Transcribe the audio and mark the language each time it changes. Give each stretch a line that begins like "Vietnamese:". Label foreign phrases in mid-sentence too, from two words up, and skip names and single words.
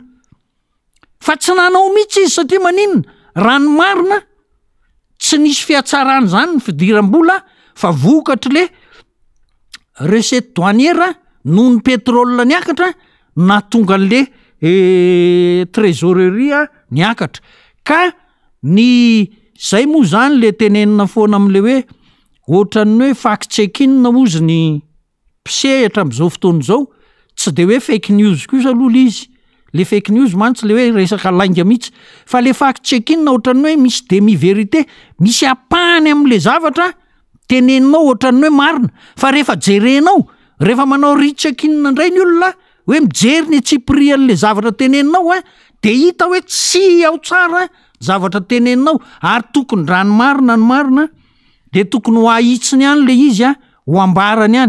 Malagasy: Fa tsy nanao mihitsy izy satria maninona, rano marina tsy nisy fiatsarana zany ny fidiram-bola, fa vokatry le
French: recette douanière
Malagasy: noho ny petrôla niakatra nahatonga an'le trésorerie niakatra. Ka ny zay moa zany le tenenina foana am'le hoe ohatran'ny hoe
English: fact check-in
Malagasy: ozy ny mpisehatra am'izao fotoana izao, tsy de hoe
English: fake news
Malagasy: kosa aloha le izy. Le
English: fake news
Malagasy: mantsy le hoe resaka lainga mihitsy, fa le
English: fact check-in
Malagasy: ohatran'ny hoe misy demi-vérité, misy apahany am'le zavatra teneninao ohatran'ny hoe marina, fa rehefa jerenao, rehefa manao recheck-in indray ny olona hoe mijery ny atsiprian'le zavatra teneninao de hita hoe tsy ao tsara zavatra teneninao, ary tokony rano marina ny marina, de tokony ho ahitsiny ihany le izy ho ambarany ihany.